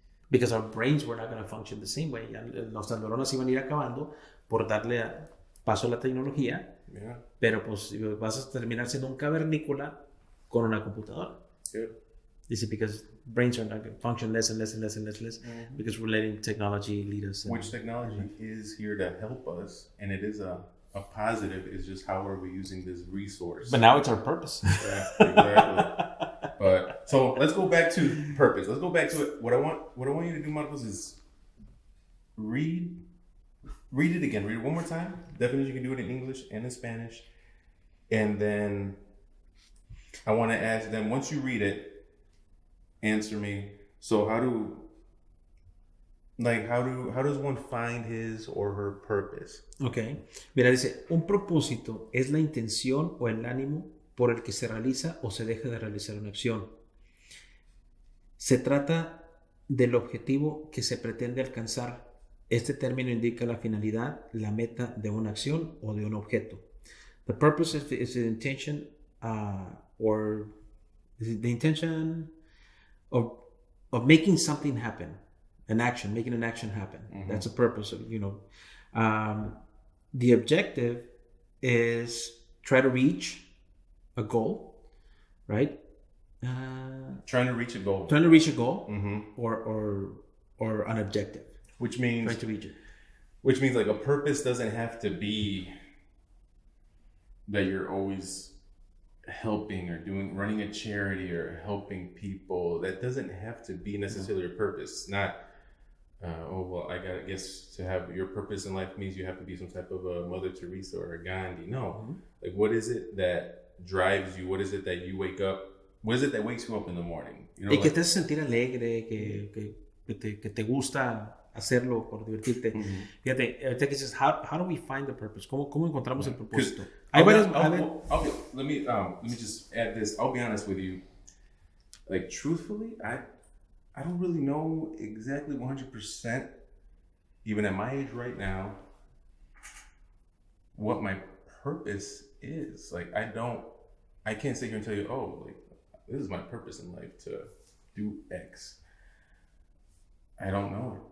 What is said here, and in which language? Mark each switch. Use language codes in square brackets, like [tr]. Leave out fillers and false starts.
[en] Because our brains were not going to function the same way. [es] Nuestras neuronas iban a ir acabando por darle paso a la tecnología, pero pues vas a terminar siendo un cavernícola con una computadora. [en] Dice, because brains are not going to function less and less and less and less, because we're letting technology lead us. Which technology is here to help us, and it is a positive. It's just how are we using this resource? But now it's our purpose. Yeah, exactly. But so let's go back to purpose. Let's go back to it. What I want you to do, Marcos, is read it again. Read it one more time. Definition, you can do it in English and in Spanish, and then I want to ask them, once you read it, answer me. So how does one find his or her purpose? Okay. [es] Mira, dice, un propósito es la intención o el ánimo por el que se realiza o se deja de realizar una acción. Se trata del objetivo que se pretende alcanzar. Este término indica la finalidad, la meta de una acción o de un objeto. [en] The purpose is the intention or the intention of making something happen, making an action happen. That's the purpose of, the objective is try to reach a goal, right? Trying to reach a goal. Or an objective. Which means trying to reach it. Which means like a purpose doesn't have to be that you're always helping or running a charity or helping people. That doesn't have to be necessarily your purpose. It's not, I guess to have your purpose in life means you have to be some type of a Mother Teresa or a Gandhi. No. Like, what is it that drives you? What is it that you wake up? What is it that wakes you up in the morning? [es] Y que te hace sentir alegre, que te gusta hacerlo por divertirte. Fíjate, ahorita que dices, [en] how do we find the purpose? [es] ¿Cómo encontramos el propósito? [en] Let me just add this. I'll be honest with you. Like, truthfully, I don't really know exactly 100%, even at my age right now, what my purpose is. Like, I can't sit here and tell you, like, this is my purpose in life, to do X. I don't know.